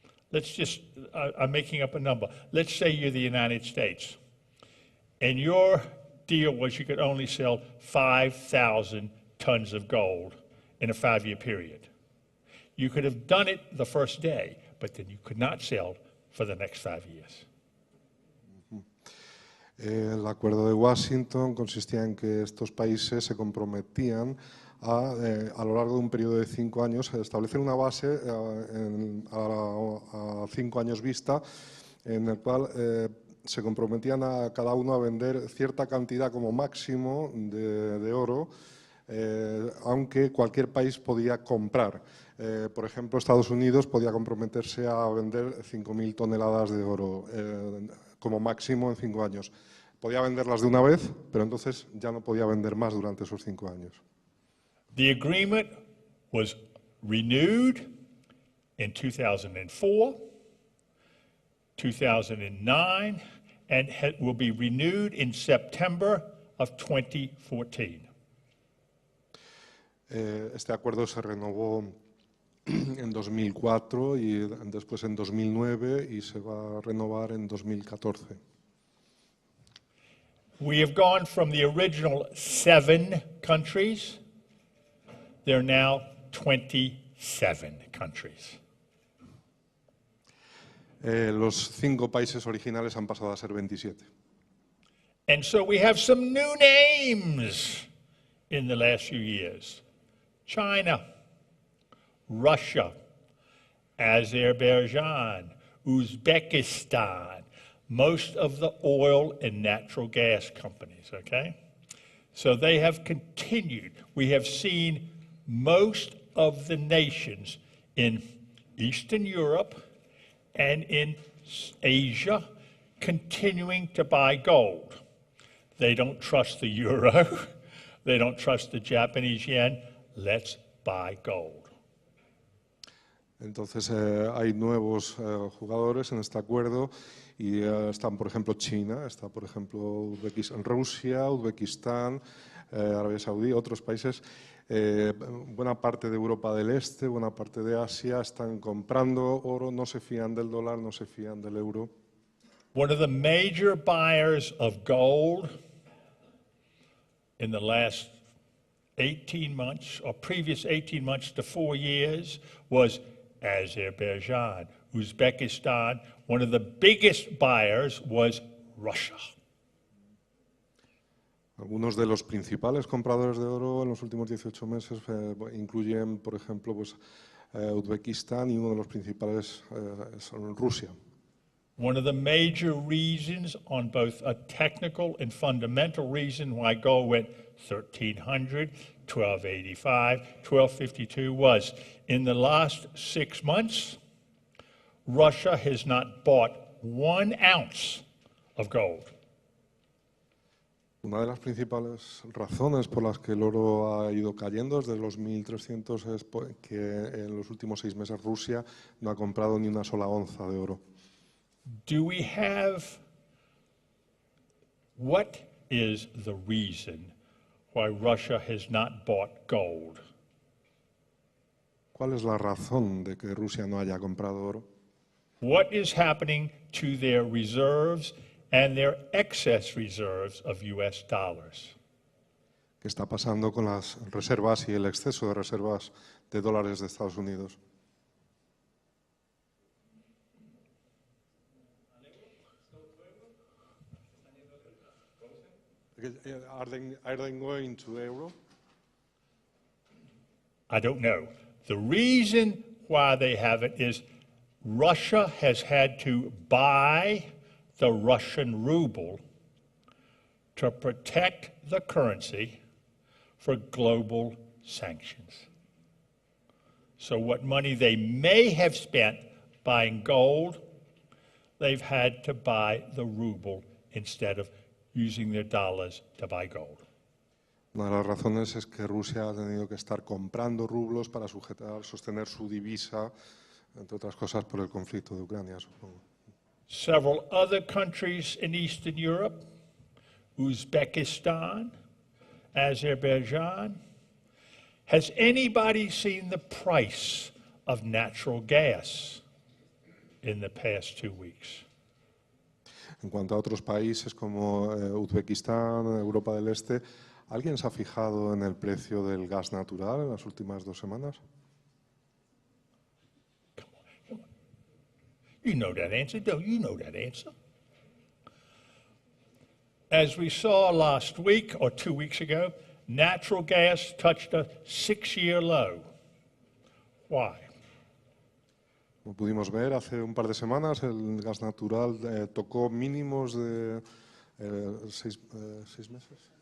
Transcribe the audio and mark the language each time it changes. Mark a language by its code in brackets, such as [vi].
[en] Let's just, I'm making up a number. Let's say you're the United States, and your deal was you could only sell 5,000 tons of gold in a 5-year period. You could have done it the first day, but then you could not sell for the next 5 years. [es] El Acuerdo de Washington consistía en que estos países se comprometían a lo largo de un periodo de 5 años a establecer una base a 5 años vista, en el cual se comprometían a cada uno a vender cierta cantidad como máximo de oro, aunque cualquier país podía comprar. Por ejemplo, Estados Unidos podía comprometerse a vender 5.000 toneladas de oro como máximo en 5 años. Podía venderlas de una vez, pero entonces ya no podía vender más durante esos 5 años. [en] The agreement was renewed in 2004, 2009, and will be renewed in September of 2014. [es] Este acuerdo se renovó en 2004 y después en 2009 y se va a renovar en 2014. [en] We have gone from the original 7 countries. There are now 27 countries. [es] Los 5 países originales han pasado a ser 27. [en] And so we have some new names in the last few years. China, Russia, Azerbaijan, Uzbekistan, most of the oil and natural gas companies, okay? So they have continued. We have seen most of the nations in Eastern Europe and in Asia continuing to buy gold. They don't trust the euro. They don't trust the Japanese yen. Let's buy gold. [es] Entonces hay nuevos jugadores en este acuerdo y están, por ejemplo, China, está, por ejemplo, Rusia, Uzbekistán, Arabia Saudí, otros países. Buena parte de Europa del Este, buena parte de Asia están comprando oro, no se fían del dólar, no se fían del euro. [en] One of the major buyers of gold in the last 18 months, or previous 18 months to 4 years, was Azerbaijan, Uzbekistan. One of the biggest buyers was Russia. [es] Algunos de los principales compradores de oro en los últimos 18 meses incluyen, por ejemplo, Uzbekistán, y uno de los principales son Rusia. [en] One of the major reasons, on both a technical and fundamental reason, why gold went 1,300, 1,285, 1,252 was in the last 6 months, Russia has not bought 1 ounce of gold. [es] Una de las principales razones por las que el oro ha ido cayendo desde los 1.300 es que en los últimos 6 meses Rusia no ha comprado ni una sola onza de oro. [en] Do we have, what is the reason why Russia has not bought gold? [es] ¿Cuál es la razón de que Rusia no haya comprado oro? [en] What is happening to their reserves and their excess reserves of US dollars? [es] ¿Qué está pasando con las reservas y el exceso de reservas de dólares de Estados Unidos? [en] Are they going to euro? I don't know. The reason why they haven't is Russia has had to buy the Russian ruble to protect the currency for global sanctions. So what money they may have spent buying gold, they've had to buy the ruble instead of using their dollars to buy gold. [es] Una de las razones es que Rusia ha tenido que estar comprando rublos para sostener su divisa, entre otras cosas por el conflicto de Ucrania, supongo. [en] Several other countries in Eastern Europe, Uzbekistan, Azerbaijan. Has anybody seen the price of natural gas in the past 2 weeks? [es] En cuanto a otros países como Uzbekistán, Europa del Este, ¿alguien se ha fijado en el precio del gas natural en las últimas 2 semanas? [en] Come on. You know that answer, don't you know that answer? As we saw last week or 2 weeks ago, natural gas touched a 6-year low. Why? [es] Como pudimos ver hace un par de semanas, el gas natural tocó mínimos de 6 meses.